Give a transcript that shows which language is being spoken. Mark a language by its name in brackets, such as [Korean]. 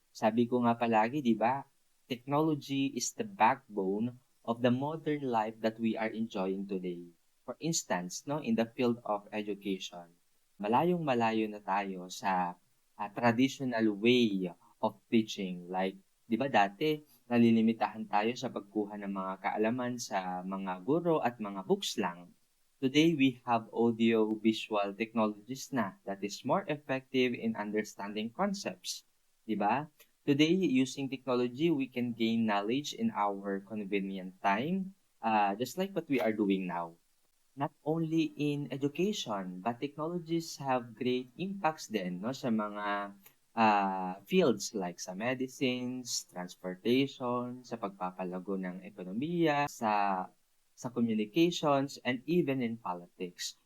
[Filipino] Sabi ko nga palagi, di ba? [English] Technology is the backbone of the modern life that we are enjoying today. For instance, no, in the field of education, [Filipino] malayong-malayo na tayo sa [English] traditional way of teaching. [Filipino] Like, di ba dati, nalilimitahan tayo sa pagkuha ng mga kaalaman sa mga guro at mga books lang. [English] Today, we have audio-visual technologies na that is more effective in understanding concepts. Diba? Today, using technology, we can gain knowledge in our convenient time, just like what we are doing now. Not only in education, but technologies have great impacts din no, sa mga fields like sa medicines, transportation, [Filipino] sa pagpapalago ng ekonomiya, [English] sa communications, and even in politics.